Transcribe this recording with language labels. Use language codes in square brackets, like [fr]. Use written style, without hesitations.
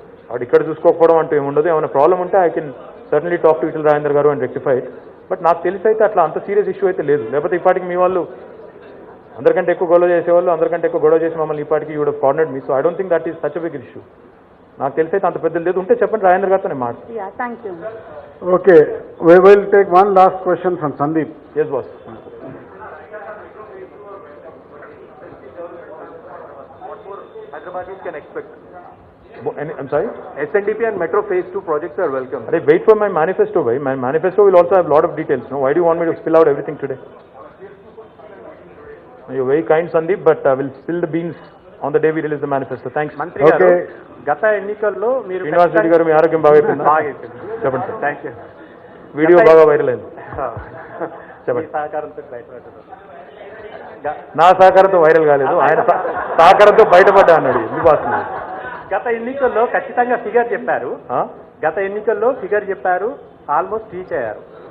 [te] అక్కడ ఇక్కడ చూసుకోకపోవడం అంటూ ఏముండదు. ఏమైనా ప్రాబ్లం ఉంటే [en] I can certainly talk to [te] Etela Rajender గారు [en] And rectify. [te] బట్ నాకు తెలిసి అయితే అట్లా అంత సీరియస్ ఇష్యూ అయితే లేదు. లేకపోతే ఇప్పటికి మీ వాళ్ళు అందరికంటే ఎక్కువ గొడవ చేసేవాళ్ళు, అందరికంటే ఎక్కువ గొడవ చేసి మమ్మల్ని ఇప్పటికి [en] You would have cornered me. So I don't think that is such a big issue. [te] నాకు తెలిసి అయితే అంత పెద్దది లేదు. ఉంటే చెప్పండి, రాజేంద్ర గారితో నేను మాట్లాడు. [en] Yeah, thank you. Okay, we will take one last question from Sandeep. Yes, boss. Hyderabadis can expect. I'm sorry? SNDP and Metro Phase 2 projects are welcome. Arey, wait for my manifesto, bhai. My manifesto will also have a lot of details. No, why do you want me to spill out everything today? You're very kind, Sandeep, but I will spill the beans on the day we release the manifesto. Thanks. [te] మంత్రి గారు, గత ఎన్నికల్లో మీరు శ్రీనివాస్ రెడ్డి గారు, మీ ఆరోగ్యం బాగా అయిపోయిందా? చెప్పండి సార్. [en] Thank you. [te] వీడియో బాగా వైరల్ అయింది. చెప్పండి. సహకారంతో బయటపడ్డారు. నా సహకారంతో వైరల్ కాలేదు, ఆయన సహకారంతో బయటపడ్డా అన్నాడు. ఎందుకు వస్తుంది? గత ఎన్నికల్లో ఖచ్చితంగా ఫిగర్ చెప్పారు. గత ఎన్నికల్లో ఫిగర్ చెప్పారు, ఆల్మోస్ట్ రీచ్ అయ్యారు.